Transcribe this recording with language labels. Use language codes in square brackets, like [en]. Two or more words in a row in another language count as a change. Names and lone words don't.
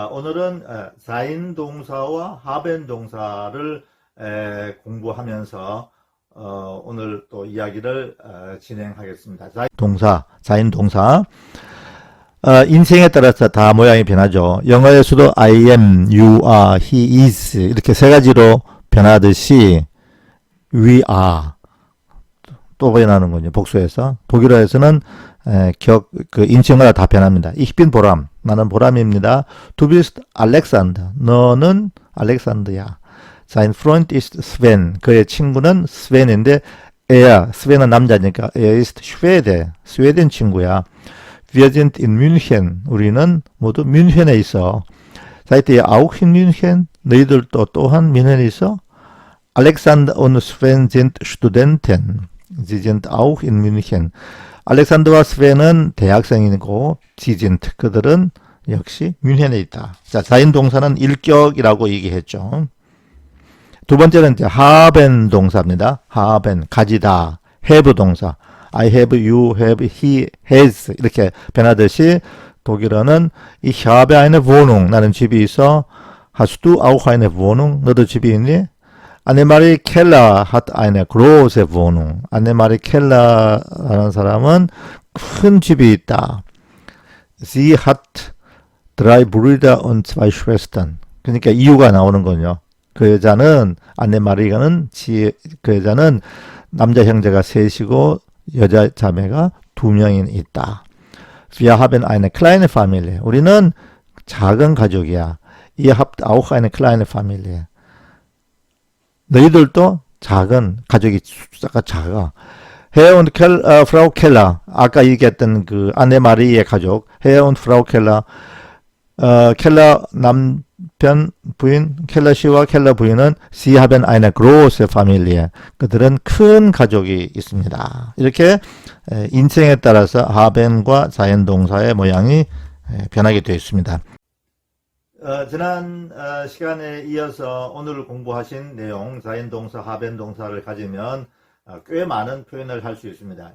[ko] 오늘은 sein 동사와 haben 동사를 공부하면서 오늘 또 이야기를 진행하겠습니다. sein 동사. 인생에 따라서 다 모양이 변하죠. 영어에서도 [en] I am, you are, he is [ko] 이렇게 세 가지로 변하듯이 [en] we are [ko] 또 변하는군요. 복수해서. 독일어에서는 인칭마다 다 변합니다. [de] Ich bin [ko] 보람. 나는 보람입니다. [de] Du bist Alexander. [ko] 너는 알렉산드야. [de] Sein Freund ist Sven. [ko] 그의 친구는 스웬인데 스웬은 남자니까 [de] er ist Schwede. [ko] 스웨덴 친구야. [de] Wir sind in München. [ko] 우리는 모두 뮌헨에 있어. [de] Seid ihr auch in München? [ko] 너희들도 또한 뮌헨에 있어? [de] Alexander und Sven sind Studenten. Sie sind auch in München. [ko] 알렉산더와 스벤은 대학생이고 [de] sie sind [ko] 그들은 역시 뮌헨에 있다. 자, 자인 동사는 일격이라고 얘기했죠. 두 번째는 이제 haben 동사입니다. haben 가지다. have 동사. [en] I have, you have, he has [ko] 이렇게 변하듯이 독일어는 [de] ich habe eine Wohnung. [ko] 나는 집이 있어. [de] Hast du auch eine Wohnung? [ko] 너도 집이 있니? [de] Annemarie Keller hat eine große Wohnung. [ko] Annemarie Keller라는 사람은 큰 집이 있다. [de] Sie hat drei Brüder und zwei Schwestern. [ko] 그러니까 이유가 나오는 거죠. 그 여자는 안네마리가는 그 여자는 남자 형제가 셋이고 여자 자매가 2명이 있다. [de] Wir haben eine kleine Familie. [ko] 우리는 작은 가족이야. [de] Ihr habt auch eine kleine Familie. [ko] 너희들도 작은 가족이 숫자가 작아. [de] Herr und Frau Keller [ko] 아까 얘기했던 그 안네마리의 가족 [de] Herr und Frau Keller [ko] 켈러 남편 부인 켈러 씨와 켈러 부인은 [de] Sie haben eine große Familie. [ko] 그들은 큰 가족이 있습니다. 이렇게 인칭에 따라서 haben과 sein 동사의 모양이 변하게 되어 있습니다. 지난 시간에 이어서 오늘 공부하신 내용 sein 동사, haben 동사를 가지면 꽤 많은 표현을 할 수 있습니다.